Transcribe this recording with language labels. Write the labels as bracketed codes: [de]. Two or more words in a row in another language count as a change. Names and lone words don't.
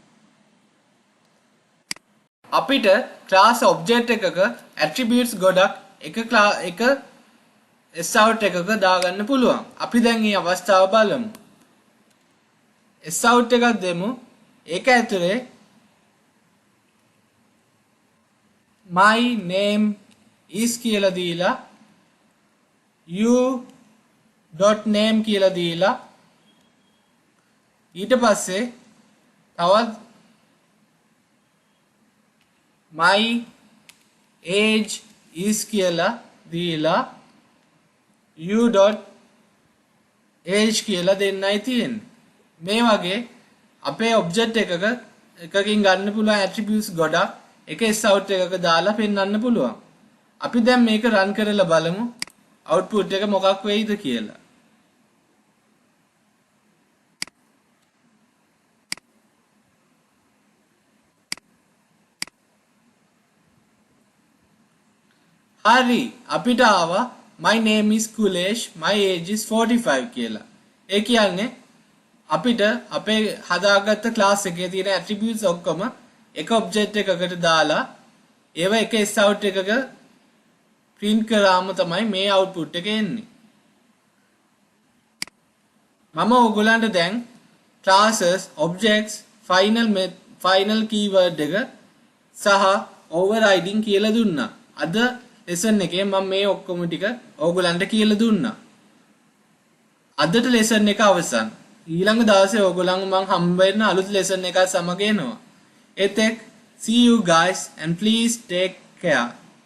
[si] අපිට [en] class object [si] එකක attributes ගොඩක් එක sout එකක දාගන්න පුළුවන්. අපි දැන් මේ අවස්ථාව බලමු. sout එකක් දෙමු. ඒක ඇතුලේ [en] my name is [si] කියලා දීලා u.name කියලා දීලා ඊට පස්සේ තවත් [en] my age is [si] කියලා දීලා u.age කියලා දෙන්නයි තියෙන්නේ. මේ වගේ අපේ object එකකින් ගන්න පුළුවන් attributes ගොඩක් එක sout එකක දාලා පෙන්වන්න පුළුවන්. අපි දැන් මේක run කරලා බලමු output එක මොකක් වෙයිද කියලා. හරි, අපිට ආවා [en] my name is Kulesh, my age is 45 [si] කියලා. ඒ කියන්නේ අපිට අපේ හදාගත්ත class එකේ තියෙන attributes ඔක්කොම එක object එකකට දාලා ඒව එක sout එකක print කරාම තමයි මේ output එක එන්නේ. මම ඔයගොල්ලන්ට දැන් [en] classes, objects, final keyword [si] එක සහ overriding කියලා දුන්නා. අද lesson එකේ මම මේ ඔක්කොම ටික ඕගොල්ලන්ට කියලා දුන්නා. අදට lesson එක අවසන්. ඊළඟ දවසේ ඕගොල්ලන්ව මම හම්බ වෙන අලුත් lesson එකක් සමග එනවා. [en] එතෙක් see you guys and please take care.